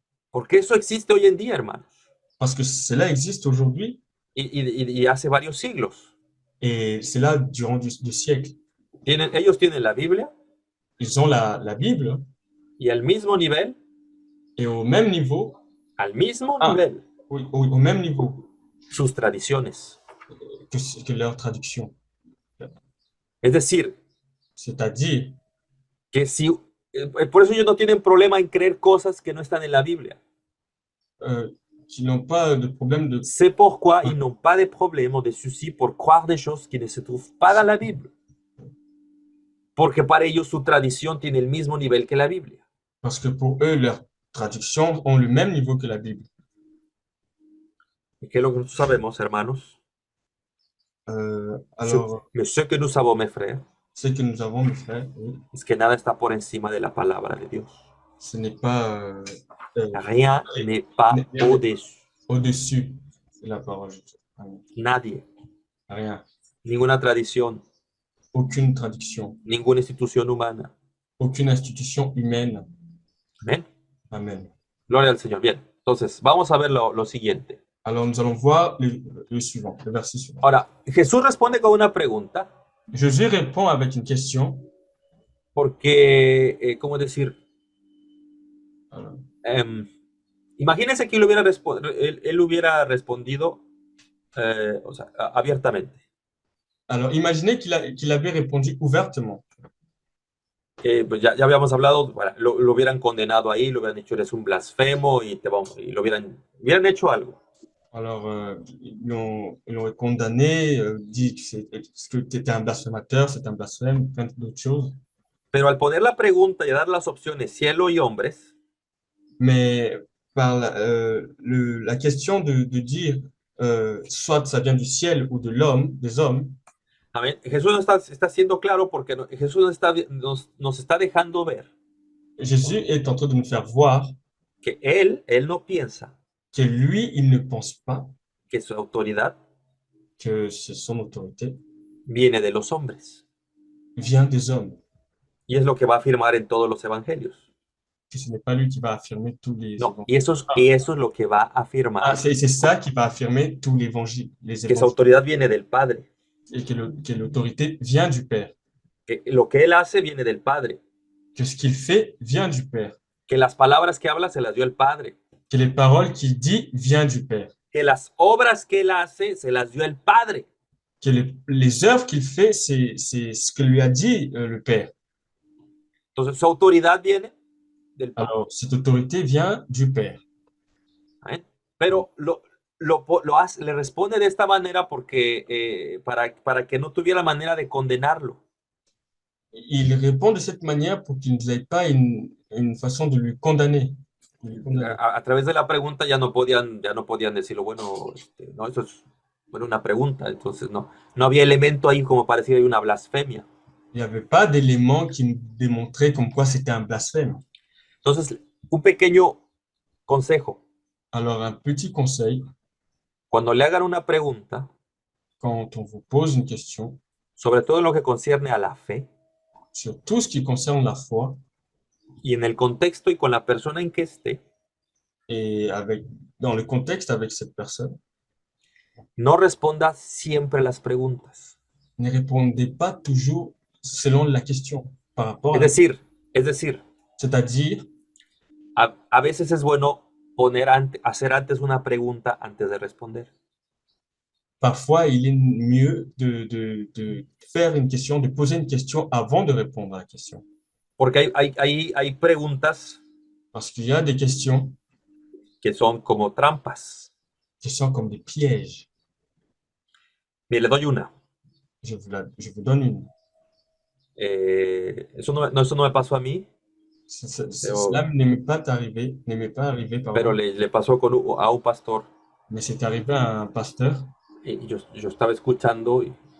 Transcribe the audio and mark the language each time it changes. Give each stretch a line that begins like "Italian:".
Spanish: Porque eso existe hoy en día, hermanos,
French: Parce que cela existe aujourd'hui
Spanish: y hace varios siglos.
French: et c'est là durant du siècle.
Spanish: Ellos tienen la Biblia
French: Ils ont la Bible
Spanish: y al mismo nivel,
French: et au même niveau,
Spanish: nivel,
French: au même niveau
Spanish: sus tradiciones.
French: que leur traduction.
Spanish: Es decir,
French: C'est-à-dire,
Spanish: que si, por eso ellos no tienen problema en creer cosas que no están en la Biblia.
French: qu'ils n'ont pas de problème de... C'est pourquoi ils n'ont pas de problème ou de souci pour croire des choses qui ne se trouvent pas dans la Bible.
Spanish: Porque para ellos su tradición tiene el mismo nivel que la Biblia.
French: Parce que pour eux, leurs traductions ont le même niveau que la Bible.
Spanish: ¿Y qué es lo que nosotros sabemos, hermanos?
French: Alors, Mais ce que nous savons, mes frères, ce que nous avons, mes frères, oui,
Spanish: es que nada está por encima de la palabra de Dios.
French: ce n'est pas Rien n'est pas au-dessus. au-dessus de la parole de Dieu. Amen.
Spanish: Nadie,
French: Rien.
Spanish: ninguna tradición,
French: Aucune traduction,
Spanish: ninguna institución humana.
French: aucune institution humaine.
Spanish: Amén.
French: Amen.
Spanish: Gloria al Señor. Bien, entonces vamos a ver lo siguiente.
French: Alors, nous allons voir le suivant, le verset suivant.
Spanish: Ahora, Jesús responde con una pregunta,
French: Jésus répond avec une question.
Spanish: porque, ¿cómo decir?
French: Alors,
Spanish: Imagínense que él hubiera respondido o sea, abiertamente.
French: alors, imaginez qu'il avait répondu ouvertement.
Spanish: Pues ya habíamos hablado, bueno, lo hubieran condenado ahí, lo hubieran dicho, eres un blasfemo, y lo hubieran hecho algo.
French: Alors, ils l'ont condamné, dit que tu étais un blasphémateur, c'est un blasphème, plein d'autres choses.
Spanish: Pero al poner la pregunta y dar las opciones cielo y hombres,
French: Mais par la question de dire soit ça vient du ciel ou de l'homme, des hommes,
Spanish: Amén. Jesús está siendo claro porque Jesús nos está dejando ver
French: Jésus est en train de nous faire voir
Spanish: que él no piensa
French: que lui, il ne pense pas
Spanish: que su autoridad
French: que son autorité
Spanish: viene de los hombres.
French: vient des hommes,
Spanish: Y es lo que va a afirmar en todos los evangelios.
French: que ce n'est pas lui qui va affirmer tous les
Spanish: No,
French: évangiles.
Spanish: y eso es lo que va a afirmar,
French: C'est ça qui va affirmer tous les
Spanish: que su
French: évangiles,
Spanish: autoridad viene del Padre,
French: et que l'autorité vient du Père,
Spanish: que lo que él hace viene del Padre,
French: que ce qu'il fait vient du Père,
Spanish: que las palabras que habla se las dio el Padre,
French: que les paroles qu'il dit viennent du Père,
Spanish: que las obras que él hace se las dio el Padre.
French: que les œuvres qu'il fait, c'est ce que lui a dit le Père.
Spanish: Entonces su autoridad viene del Padre.
French: Alors, cette autorité vient du Père. ¿Eh?
Spanish: Pero le responde de esta manera porque para que no tuviera manera de condenarlo.
French: Il répond de cette manière pour qu'il n'ait pas une façon de lui condamner.
Spanish: A través de la pregunta ya no podían decirlo, bueno, no, eso es bueno, una pregunta, entonces no había elemento ahí como para decir hay una blasfemia.
French: Il n'y avait pas d'élément qui démontrait comme quoi c'était un blasphème.
Spanish: Entonces, un pequeño consejo,
French: Alors, un petit conseil,
Spanish: cuando le hagan una pregunta,
French: quand on vous pose une question
Spanish: sobre todo en lo que concierne a la fe,
French: sur tout ce qui concerne la foi
Spanish: y en el contexto y con la persona en que esté,
French: et dans le contexte avec cette personne,
Spanish: no responda siempre las preguntas.
French: ne répondez pas toujours selon la question par rapport
Spanish: Es
French: à
Spanish: decir, es decir,
French: c'est-à-dire,
Spanish: a veces es bueno hacer antes una pregunta antes de responder.
French: parfois, il est mieux de faire une question, de poser une question avant de répondre à la question.
Spanish: Porque hay preguntas
French: Parce qu'il y a des questions
Spanish: que son como trampas.
French: qui sont comme des pièges.
Spanish: Mire, le doy una.
French: Je vous donne une.
Spanish: Eso no me pasó a mí,
French: Cela ne m'est pas arrivé,
Spanish: pero
French: pardon,
Spanish: le pasó a un pastor.
French: mais c'est arrivé à un pasteur.
Spanish: Y yo estaba escuchando y